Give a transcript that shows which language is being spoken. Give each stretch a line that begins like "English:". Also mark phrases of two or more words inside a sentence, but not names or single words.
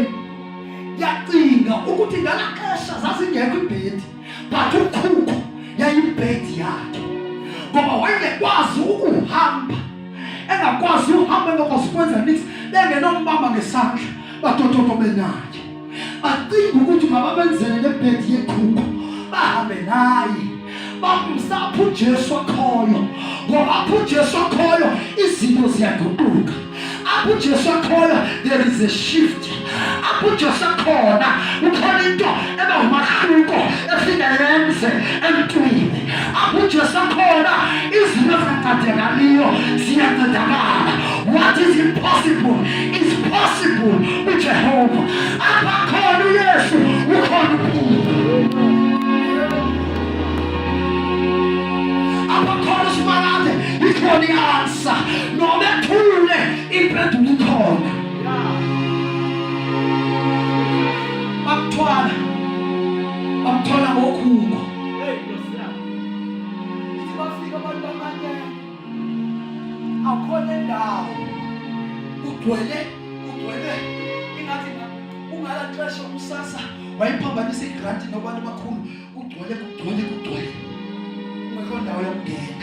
Xhosa: Yacinga ukuthi ngalaxesha zazingekho ibhedi, but ukhukho yayibhedi yakhe, ngoba wayengekwazi ukuhamba, engakwazi uhamba engakwazi ukwenza niks, bengenombamba ngesandla, batototobe naye. Bacinga ukuthi mababenzele lebhedi yekhukho, bahambe naye, bamsa apho uJesu akhoyo, ngoba apho uJesu akhoyo izinto ziyaguquka. Apho uJesu akhoyo
English: there is a shift.
Xhosa: Apho uJesu akhona ukhona into eba umahluko efika yenze emntwini. Apho uJesu akhona izinto ezingancedakaliyo ziyancedakala.
English: What is impossible is possible with Jehovah.
Xhosa: Apho akhona uYesu ukhona uphilo. Apho akhona uSimalade ikhona i-answer. Noma ethule impendulo ikhona. Bamthwala ngokhukho. Bafika abantu bamanye, akhona indawo ugcwele ingathi ungalaxesha umsasa wayiphambanisa igranti nabantu bakhulu, ugcwele ungekho ndawo yokungena.